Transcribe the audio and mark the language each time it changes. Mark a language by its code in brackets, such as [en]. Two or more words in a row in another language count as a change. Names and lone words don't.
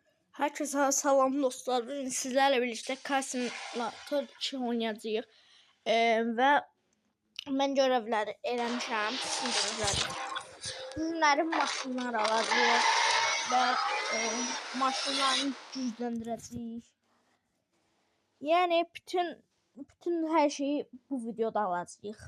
[tr] Herkese [az] salam dostlar. [tr] Bugün sizlerle birlikte Car Simulator 2 oynayacağıq. [az] Və mən görevləri eləmişəm. Sizlərin maşınlar alacağıq və maşınlarını gücləndirəcəyik. Yəni bütün hər şeyi bu videoda alacağıq.